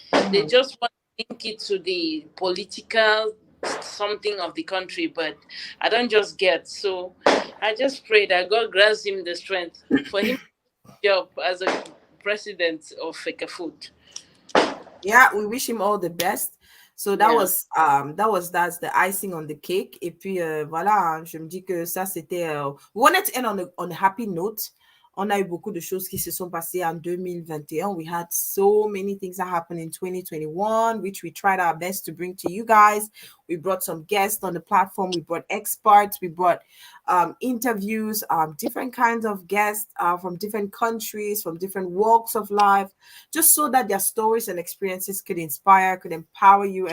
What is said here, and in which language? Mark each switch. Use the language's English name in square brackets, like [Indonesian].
[English] They just want to link it to the political something of the country, but I don't just get. So I just pray that God grants him the strength for him to job as a president of Fecafoot. Yeah, we wish him all the best. So that's the icing on the cake. [French] Et puis voilà, je me dis que ça c'était [English] we wanted to end on a happy note. [French] On a eu beaucoup de choses qui se sont passées en 2021. [English] We had so many things that happened in 2021, which we tried our best to bring to you guys. We brought some guests on the platform. We brought experts. We brought interviews, different kinds of guests from different countries, from different walks of life, just so that their stories and experiences could inspire, could empower you.